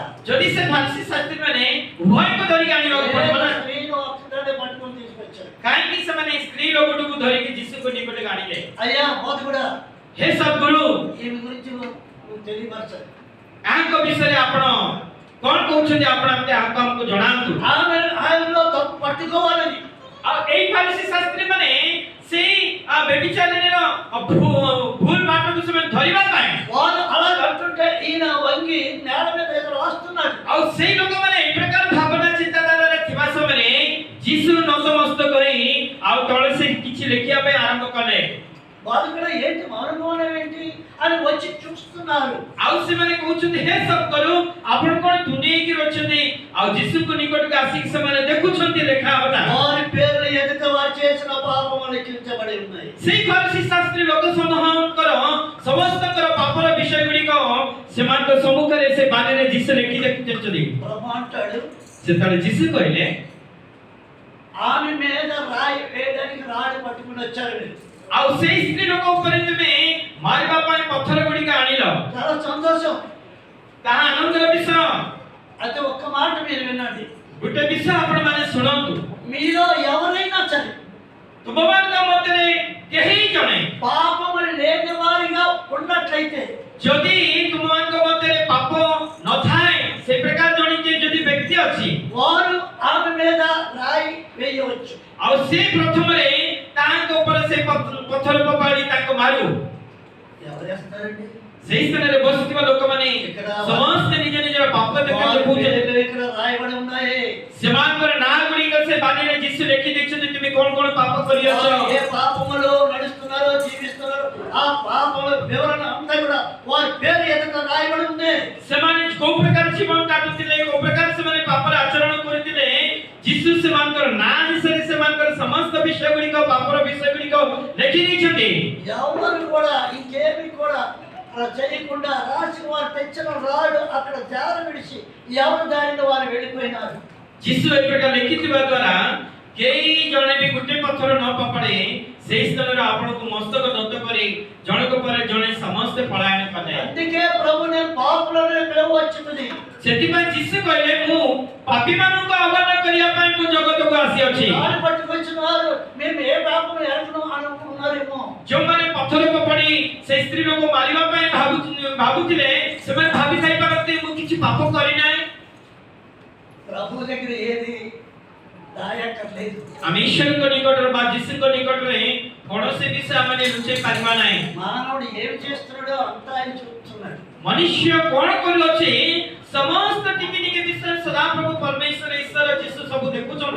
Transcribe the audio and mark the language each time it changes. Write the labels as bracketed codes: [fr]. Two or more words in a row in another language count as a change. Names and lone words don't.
[or] ଯଦି ସେ ଫାରିସୀ ଶାସ୍ତ୍ରୀ ମାନେ ଉଭୟଙ୍କୁ ଧରିକି ଆଣିବାକୁ ପଡ଼ିବ ନା, [te] స్త్రీని ఒక్కదాన్ని పట్టుకుని తీసుకొచ్చారు. [or] କାହିଁକି ସେମାନେ ସ୍ତ୍ରୀ ଲୋକଟିକୁ ଧରିକି ଯୀଶୁଙ୍କ ନିକଟକୁ ଆଣିଲେ? [te] అయ్యా బోధకుడా, [or] ହେ ସଦ୍ଗୁରୁ, [te] ఈమె గురించి నువ్వు తెలియపరచాలి. [or] ଏହାଙ୍କ ବିଷୟରେ ଆପଣ କ'ଣ କହୁଛନ୍ତି? ଆପଣ ଆମକୁ ଜଣାନ୍ତୁ। [te] ఆయనలో తప్పు పట్టుకోవాలని [or] ଆଉ ଏଇ ଫାରିସୀ ଶାସ୍ତ୍ରୀ ମାନେ ସେଇ ବ୍ୟଭିଚାରିଣୀର ଭୁଲ ବାଟକୁ ସେମାନେ ଧରିବା ପାଇଁ [te] వారు అలా అంటుంటే ఈయన వంగి నేల మీద ఏదో రాస్తున్నాడు. [or] ଆଉ ସେଇ ଲୋକମାନେ এই ପ୍ରକାର ଭାବନା ଚିନ୍ତାଧାରାରେ ଥିବା ସମୟରେ ଯୀଶୁ ନତମସ୍ତକ ହୋଇ ଆଉ ତଳେ ସେ କିଛି ଲେଖିବା ପାଇଁ ଆରମ୍ଭ କଲେ। [te] బోధకుడు ఏంటి మౌనంగా ఏంటి అని వచ్చి చూస్తున్నారు. [or] ଆଉ ସେମାନେ କହୁଛନ୍ତି, ହେ ସଦ୍ଗୁରୁ, ଆପଣ କ'ଣ ଦୁନିଆକି ଅଛନ୍ତି? ଆଉ ଯୀଶୁଙ୍କ ନିକଟକୁ ଆସିକି ସେମାନେ ଦେଖୁଛନ୍ତି ଲେଖା ହବଟା। [te] వారి పేర్లు ఎదుట వారు చేసిన పాపములు లిఖించబడి ఉన్నాయి. [or] ସେଇ ଫାରିସୀ ଶାସ୍ତ୍ରୀ ଲୋକ ସମୂହଙ୍କର ସମସ୍ତଙ୍କର ପାପର ବିଷୟ ଗୁଡ଼ିକ ସେମାନଙ୍କ ସମ୍ମୁଖରେ ସେ ବାଣୀରେ ଯୀଶୁ ଲେଖି ଦେଖିଛନ୍ତି। [te] ప్రభు అంటాడు, [or] ସେତେବେଳେ ଯୀଶୁ କହିଲେ, [te] ఆమె మీద రాయి వేయడానికి రాడు పట్టుకుని వచ్చారు మీరు. [or] ଆଉ ସେଇ ସ୍ତ୍ରୀ ଲୋକ ଉପରେ ତୁମେ ମାରିବା ପାଇଁ ପଥର ଗୁଡ଼ିକ ଆଣିଲ, [te] చాలా సంతోషం. [or] ତାହା ଆନନ୍ଦର ବିଷୟ। [te] అయితే ఒక్క మాట మీరు వినండి. [or] ଗୋଟେ ବିଷୟ ଆପଣମାନେ ଶୁଣନ୍ତୁ, [te] మీలో ఎవరైనా సరే [or] ତୁମମାନଙ୍କ ମଧ୍ୟରେ କେହି ଜଣେ [te] పాపములు లేని వారిగా ఉన్నట్లయితే [or] ଯଦି ତୁମମାନଙ୍କ ମଧ୍ୟରେ ପାପ ନଥାଏ, ସେ ପ୍ରକାର ଜଣେ ଯଦି ବ୍ୟକ୍ତି ଅଛି, [te] వారు ఆమె మీద రాయి వేయవచ్చు. [or] ଆଉ ସେ ପ୍ରଥମରେ ତାଙ୍କ ଉପରେ ସେ ପଥର ଫୋପାଡ଼ି ତାଙ୍କୁ ମାରୁ। [te] ఎవరు వేస్తారండి? [or] ସେହି ସ୍ଥାନରେ ବସିଥିବା ଲୋକମାନେ ସମସ୍ତେ ନିଜ ନିଜର ପାପ [te] వారి [or] ଦେଖୁଛନ୍ତି। [te] పేర్లు ఇక్కడ రాయబడి ఉన్నాయి. [or] ସେମାନଙ୍କର ନାଁ ଗୁଡ଼ିକ ସେ ବାଣୀରେ ଯୀଶୁ ଲେଖି ଦେଇଛନ୍ତି, ତୁମେ କ'ଣ କ'ଣ ପାପ କରିଅଛ। [te] వారు ఏ పాపములో నడుస్తున్నారో జీవిస్తున్నారో ఆ పాపముల వివరణ అంతా కూడా వారి పేరు ఎదుట రాయబడి ఉంది. [or] ସେମାନେ କୋଉ ପ୍ରକାର ଜୀବନ କାଟୁଥିଲେ, କୋଉ ପ୍ରକାର ସେମାନେ ପାପର ଆଚରଣ କରୁଥିଲେ, ଯୀଶୁ ସେମାନଙ୍କର ନାଁ ବିଷୟରେ ସେମାନଙ୍କର ସମସ୍ତ ବିଷୟ ଗୁଡ଼ିକ, ପାପର ବିଷୟ ଗୁଡ଼ିକ ଲେଖି ଦେଇଛନ୍ତି। [te] ఎవరు కూడా ఇంకేమి కూడా అలా చేయకుండా రాసి వారు తెచ్చిన రాడు అక్కడ జార విడిచి ఎవరు దారిలో వారు వెళ్ళిపోయినారు. [or] ଯୀଶୁ ଏ ପ୍ରକାର ଲେଖିଥିବା ଦ୍ୱାରା କେହି ଜଣେ ବି ଗୋଟେ ପଥର ନ ଫୋପାଡ଼ି ସେହି ସ୍ଥାନରେ ଆପଣଙ୍କୁ ମସ୍ତକ ଦତ୍ତ କରି ଜଣକ ପରେ ଜଣେ ସମସ୍ତେ ପଳାୟନ କଲେ। [te] అందుకే ప్రభు నేను పాపులను పిలవచ్చుతుంది. [or] ସେଥିପାଇଁ ଯୀଶୁ କହିଲେ, ମୁଁ ପାପୀମାନଙ୍କୁ ଆହ୍ୱାନ କରିବା ପାଇଁ ମୁଁ ଜଗତକୁ ଆସିଅଛି। [te] రాడు పట్టుకొచ్చిన వారు మేము ఏ పాపము ఎరగను అనుకున్నారేమో. [or] ଯେଉଁମାନେ ପଥର ଫୋପାଡ଼ି ସେ ସ୍ତ୍ରୀ ଲୋକ ମାରିବା ପାଇଁ ଭାବୁଥିଲେ, ସେମାନେ ଭାବି ଥାଇପାରନ୍ତି ମୁଁ କିଛି ପାପ କରିନାହିଁ। [te] ప్రభు దగ్గర ఏది అక్కడ లేదు. [or] ଆମେ ଈଶ୍ୱରଙ୍କ ନିକଟରେ ବା ଯୀଶୁଙ୍କ ନିକଟରେ କୌଣସି ବିଷୟ ଆମେ ଲୁଚେଇ ପାରିବା ନାହିଁ। [te] మానవుడు ఏమి చేస్తున్నాడో అంతా ఆయన చూస్తున్నాడు. [or] ମନୁଷ୍ୟ କଣ କରୁଅଛି ସମସ୍ତ ଟିକି ଟିକି ବିଷୟ ସଦାପ୍ରଭୁ ପରମେଶ୍ୱର ଈଶ୍ୱର ଯୀଶୁ ସବୁ ଦେଖୁଛନ୍ତି।